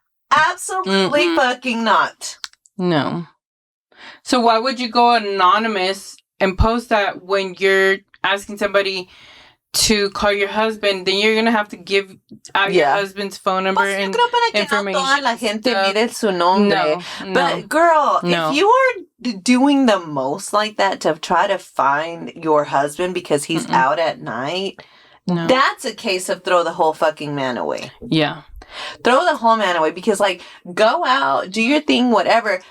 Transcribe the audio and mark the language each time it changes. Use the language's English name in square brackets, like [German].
[English] Absolutely fucking not. No. So why would you go anonymous and post that when you're asking somebody to call your husband? Then you're gonna have to give out your husband's phone number and information. [Spanish] No toda la gente mire su nombre. [English] But girl, if you are doing the most like that to try to find your husband because he's out at night, that's a case of throw the whole fucking man away. Yeah. Throw the whole man away because, like, go out, do your thing, whatever.